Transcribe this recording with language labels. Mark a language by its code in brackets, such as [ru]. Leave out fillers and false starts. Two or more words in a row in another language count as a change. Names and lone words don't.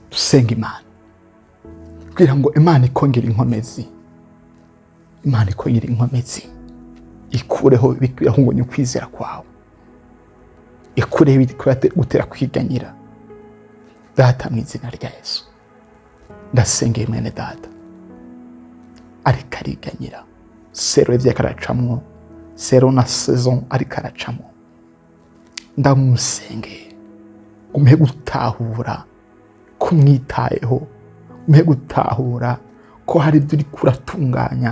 [rn] senga Imana kugira ngo Imana ikongera inkomezi, Imana ikongera inkomezi, ikureho bikwiye ukwizera kwawe, ikureho gutera kwiganyira. Data mu izina rya Yesu ndasengeye mwene data ariko ariganyira, sero ivyo karacamwo, sero na saison ariko aracamwo, ndamusengeye umuhe gutahura kumwitayeho, umuhe gutahura ko hari ibyo uri kuratunganya,